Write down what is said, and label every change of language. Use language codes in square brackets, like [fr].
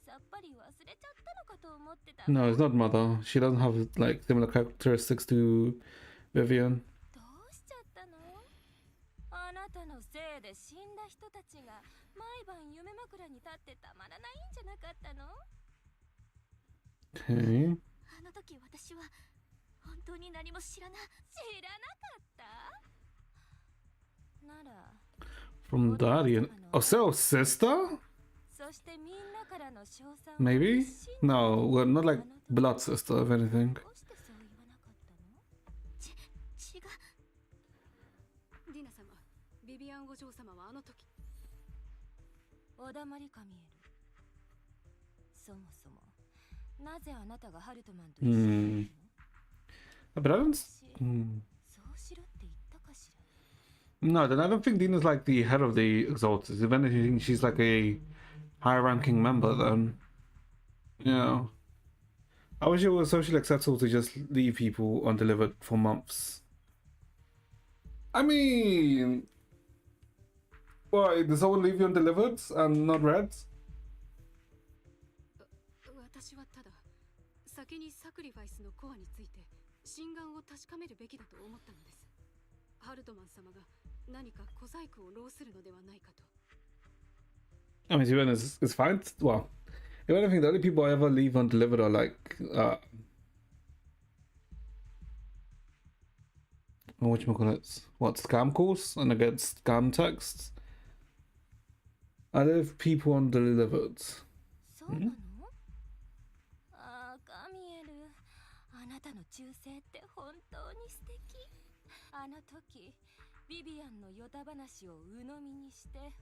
[ja] ぱり忘れちゃったのかと思ってた。 [en] No, it's not Mother. She doesn't have like similar characteristics to Vivian. [ja] どうしちゃったの？あなたのせいで死んだ人たちが毎晩夢枕に立ってたまらないんじゃなかったの？ [en] Okay. [ja] あの時私は本当に何も知らなかったなら [en] From Daddy and oh, so sister? [ja] そしてみんなからの称賛を [en] Maybe? [ja] 必死に [en] No, we're not like blood sister, if anything. [ja] どうしてそう言わなかったの？違う。ディナ様、ビビアンお嬢様はあの時。おだまりかみえる。そもそもなぜあなたがハルトマンと一緒にいるの？ [en] But I don't. [ja] そうしろって言ったかしら。 [en] No, then I don't think Dina's like the head of the Exalted. If anything, she's like a high-ranking member. Then, yeah. I wish it was socially acceptable to just leave people undelivered for months. I mean, why did someone leave you undelivered and not read? [ja] 私はただ先にサクリファイスのコアについて真贋を確かめるべきだと思ったのです。ハルトマン様が何か小細工を浪するのではないかと。 [en] I mean, to be honest, it's fine. Well, if anything, the only people I ever leave undelivered are like, whatchamacallit, what, scam calls? And I get scam texts. I leave people undelivered. [ja] そうなの？ああ、カミエル。あなたの忠誠って本当に素敵。あの時、ビビアンのヨタ話を鵜呑みにして、